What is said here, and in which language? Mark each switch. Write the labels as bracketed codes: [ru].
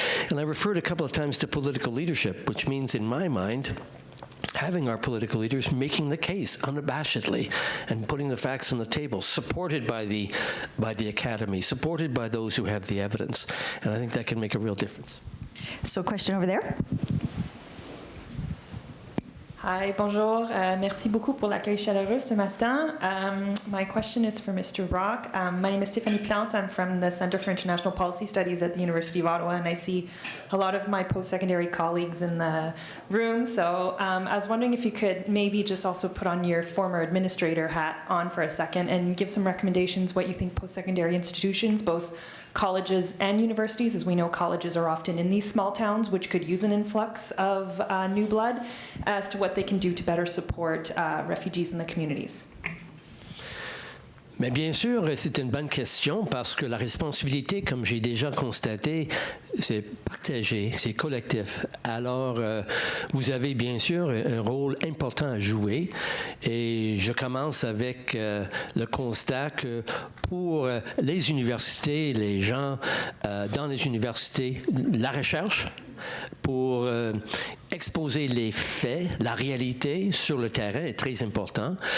[en] And I referred a couple of times to political leadership, which means, in my mind, having our political leaders making the case unabashedly and putting the facts on the table, supported by the academy, supported by those who have the evidence. And I think that can make a real difference. So, question over there. [fr] Hi, bonjour. Merci beaucoup pour l'accueil chaleureux ce matin. [en] My question is for Mr. Rock. My name is Tiffany Plante. I'm from the Center for International Policy Studies at the University of Ottawa, and I see a lot of my post-secondary colleagues in the room. So I was wondering if you could maybe just also put on your former administrator hat on for a second and give some recommendations what you think post-secondary institutions, both colleges and universities, as we know colleges are often in these small towns, which could use an influx of new blood, as to what they can do to better support refugees in the communities. [fr] Mais bien sûr, c'est une bonne question parce que la responsabilité, comme j'ai déjà constaté, c'est partagé, c'est collectif. Alors, vous avez bien sûr un rôle important à jouer et je commence avec le constat que pour les universités, les gens dans les universités, la recherche, pour exposer les faits, la réalité sur le terrain est très important.